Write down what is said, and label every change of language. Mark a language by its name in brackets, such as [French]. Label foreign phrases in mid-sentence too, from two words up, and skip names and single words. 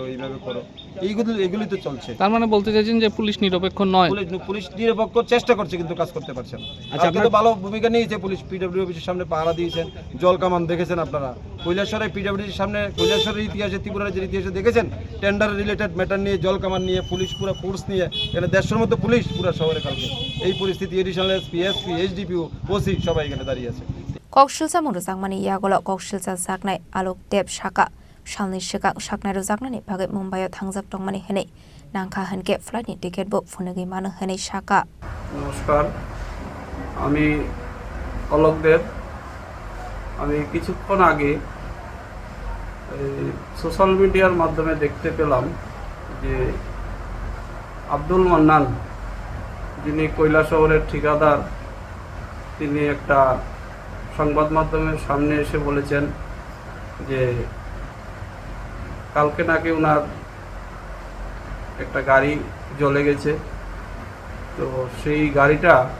[Bangla] এগুলি তো চলছে তার মানে বলতে চাইছেন যে পুলিশ নিরপেক্ষ নয় পুলিশ নিরপেক্ষ চেষ্টা করছে কিন্তু কাজ করতে পারছে না আচ্ছা আপনি তো ভালো ভূমিকা নিয়েছে পুলিশ পিডব্লিউ অফিসের সামনে পাহারা দিয়েছেন জল কামান দেখেছেন আপনারা কৈলাসহরের পিডব্লিউর সামনে কৈলাসহরের ইতিহাসে ত্রিপুরার যে ইতিহাসে দেখেছেন [English] tender related matter [Bangla] নিয়ে জল কামান নিয়ে পুলিশ পুরো ফোর্স নিয়ে এখানে 150-এর মতো পুলিশ পুরো শহরে কালকে এই পরিস্থিতি [English] additional SP HDPO OC [Bangla] সবাই এখানে দাঁড়িয়ে আছে [Kok Borok] Kokshilsa muruzangmani yagolo kokshilsa zaknai Alok Deb shaka shalni shikak shaknai ruzaknani bagai Mumbai thangjak tongmani hene nangkha hanke flight ni [English] ticket book [Kok Borok] phonegi manu hene shaka [Bangla] নমস্কার আমি অলক দেব আমি কিছুক্ষণ আগে [English] social media [Bangla] মাধ্যমে দেখতে পেলাম যে আব্দুল মান্নান যিনি কৈলাসহরের ঠিকাদার তিনি একটা সংবাদ মাধ্যমের সামনে এসে বলেছেন যে কালকে নাকি ওনার একটা গাড়ি জ্বলে গেছে তো সেই গাড়িটা